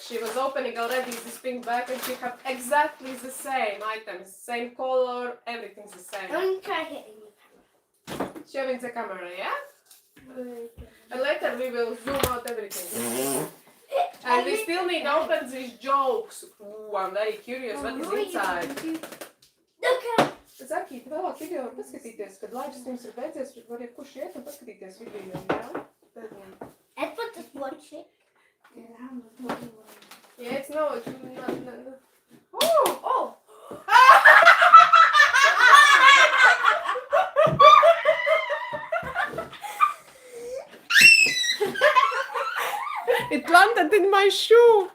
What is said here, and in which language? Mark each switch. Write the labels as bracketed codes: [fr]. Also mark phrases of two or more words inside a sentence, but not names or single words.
[en] She was opening already this pink bag and she had exactly the same items, same color, everything's the same. Don't try hitting the Showing the camera, yeah? camera. And later we will zoom out everything. And we still need to open these jokes. Ooh, I'm very curious what is inside. Look at Zaki, [lv] tu vēlāk video var paskatīties, kad laivas jums ir beidzies, var jebkurš iet un paskatīties video, jā? [en] Edward is watching. Yeah, it's not. Oh! It landed in my shoe.